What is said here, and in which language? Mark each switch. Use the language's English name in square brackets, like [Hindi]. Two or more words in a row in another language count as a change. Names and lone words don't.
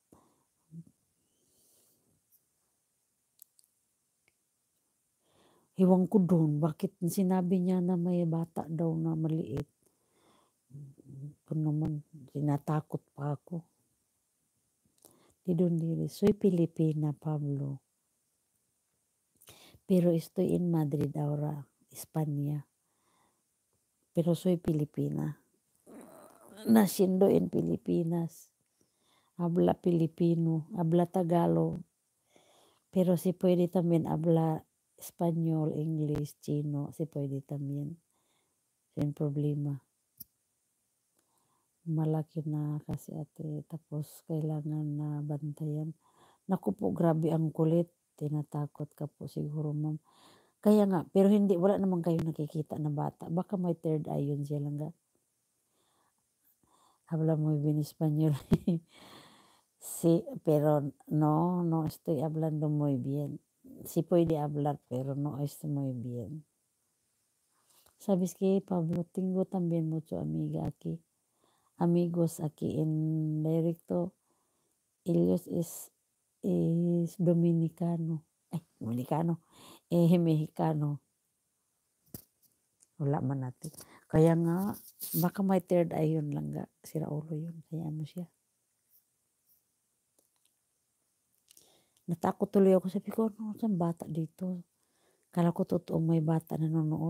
[Filipino] Iwan ko doon, bakit sinabi niya na may bata daw na maliit. Kung naman, sinatakot pa ako. [Spanish] Didondiri, soy Pilipina, Pablo. Pero estoy en Madrid ahora, España. Pero soy Pilipina. Naciendo en Pilipinas. Habla Filipino, habla Tagalog. Pero si puede también habla Español, English, Chino, si puede también. Sin problema. [Filipino] Malaki na kasi ate, tapos kailangan na bantayan. Naku po, grabe ang kulit. Tinatakot ka po siguro, ma'am. Kaya nga, pero hindi, wala naman kayo nakikita na bata. Baka may [English] third eye [Filipino] yun siya lang ga. [Spanish] Habla muy bien español. Sí, pero no estoy hablando muy bien. Sí puede hablar, pero no es muy bien. ¿Sabes qué, Pablo? Tengo también mucho amigos aquí en directo. Ellos es dominicano. Dominicano. Mexicano. [Filipino] Wala man natin. Kaya nga, baka may [English] third eye [Filipino] yun lang ga. Sira ulo yun. Kaya mo siya. Natakot tuloy ako. Sabi ko, ano, saan bata dito? Kala ko totoo may bata na nanonood.